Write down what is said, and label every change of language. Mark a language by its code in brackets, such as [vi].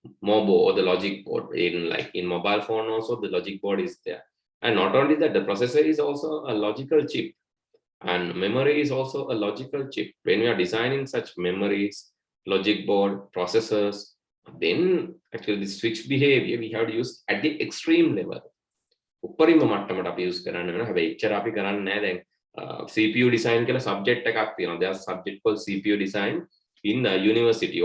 [en] MOBO or the logic board. In mobile phone also the logic board is there. And not only that, the processor is also a logical chip. And memory is also a logical chip. When we are designing such memories, logic board, processors, then actually the switch behavior we have to use at the extreme level. [si] උපරිම මට්ටමට අපි use කරන්න වෙනවා. හැබැයි එච්චර අපි කරන්නේ නැහැ. දැන් CPU design කියලා subject එකක් තියෙනවා. [en] There's a subject called CPU design in university.